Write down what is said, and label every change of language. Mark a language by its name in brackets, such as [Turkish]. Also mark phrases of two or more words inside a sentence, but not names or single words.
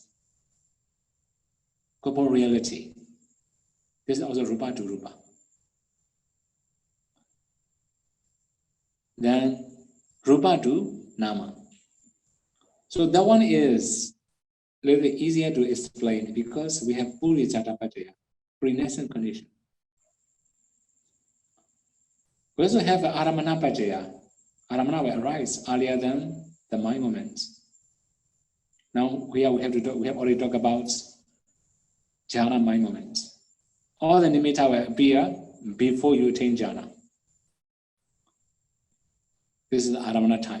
[English] Corporal reality. This is also rupa to rupa. Then rupa to nama. So that one is a little bit easier to explain because we have [Pali] puricata pachaya, [English] pre-nascent condition. We also have [Pali] aramana pachaya. [English] Aramana will arise earlier than the mind moments. Now here we have already talked about jhana mind moments. All the nimitta will appear before you attain jhana. This is the aramana type.